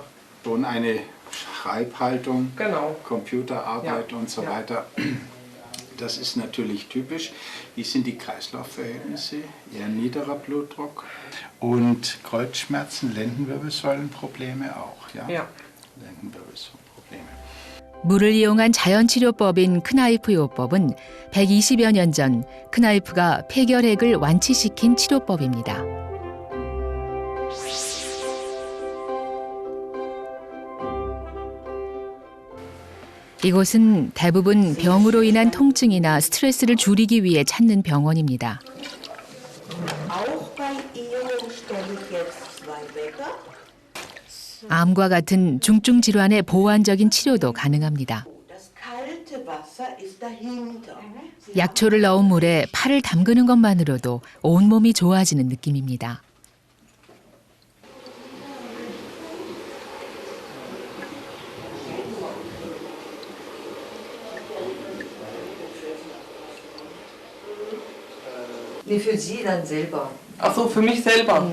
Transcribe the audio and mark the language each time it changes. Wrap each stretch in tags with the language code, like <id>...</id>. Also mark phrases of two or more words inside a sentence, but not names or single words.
<de>Schon eine Schreibhaltung, genau. Computerarbeit und so weiter. Das ist natürlich typisch. Wie sind die Kreislaufverhältnisse? Eher niederer Blutdruck und Kreuzschmerzen, Lendenwirbelsäulenprobleme auch. Ja. Lendenwirbelsäulenprobleme.</de> <ko>물을 이용한 자연 치료법인 크나이프 요법은 120여 년 전 크나이프가 폐결핵을 완치시킨 치료법입니다. 이곳은 대부분 병으로 인한 통증이나 스트레스를 줄이기 위해 찾는 병원입니다. 암과 같은 중증 질환의 보완적인 치료도 가능합니다. 약초를 넣은 물에 팔을 담그는 것만으로도 온몸이 좋아지는 느낌입니다.</ko> <de>Wie für Sie dann selber? Ach so, für mich selber.</de>